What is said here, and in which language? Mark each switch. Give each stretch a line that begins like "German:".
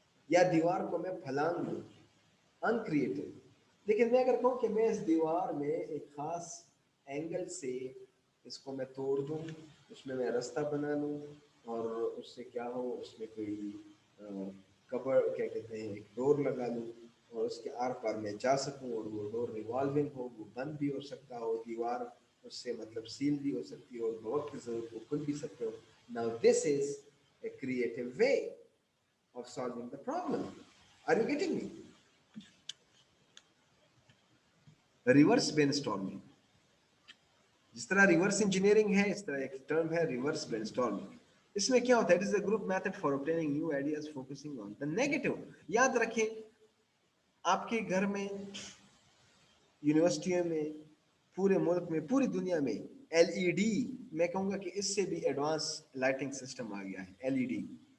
Urdu: یا دیوار کو میں پھلانگ دوں، ان کریٹو. لیکن میں اگر کہوں کہ میں اس دیوار میں ایک خاص اینگل سے اس کو میں توڑ دوں، اس میں راستہ بنا لوں، اور اس سے کیا ہو، اس میں کوئی کبر کیا کہتے ہیں، ایک ڈور لگا لوں، اور اس کے آر پار میں جا سکوں، اور وہ ڈور ریوالونگ ہو، وہ بند بھی ہو سکتا ہو، دیوار اس سے مطلب سیل بھی ہو سکتی ہو، اور بوقت کی ضرورت کو کھل بھی سکتے ہو.
English: Now this is a creative way of solving the problem. Are you getting me?
Urdu: Reverse brain storming, جس طرح ریورس انجینئرنگ ہے، اس طرح ایک ٹرم ہے ریورس برین اسٹارمنگ. اس میں کیا ہوتا ہے؟
English: It is a group method for obtaining new ideas focusing on the negative.
Urdu: یاد رکھیں، آپ کے گھر میں، یونیورسٹیوں میں، پورے ملک میں، پوری دنیا میں LED، میں کہوں گا کہ اس سے بھی ایڈوانس لائٹنگ سسٹم آ گیا ہے، LED.